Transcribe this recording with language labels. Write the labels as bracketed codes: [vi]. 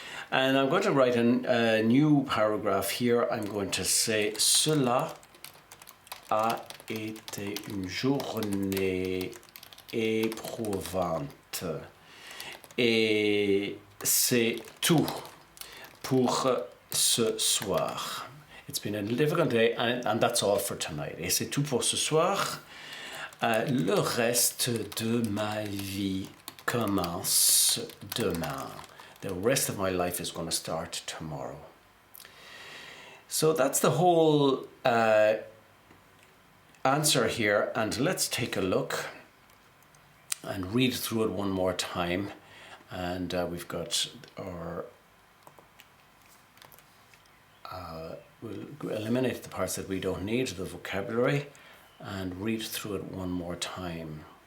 [en] And I'm going to write a new paragraph here. I'm going to say [fr] cela a été une journée éprouvante. Et c'est tout pour ce soir. [en] It's been a difficult day and that's all for tonight. [fr] Et c'est tout pour ce soir. Le reste de ma vie commence demain. [en] The rest of my life is going to start tomorrow. So that's the whole answer here, and let's take a look and read through it one more time. And we've got our we'll eliminate the parts that we don't need, the vocabulary, and read through it one more time.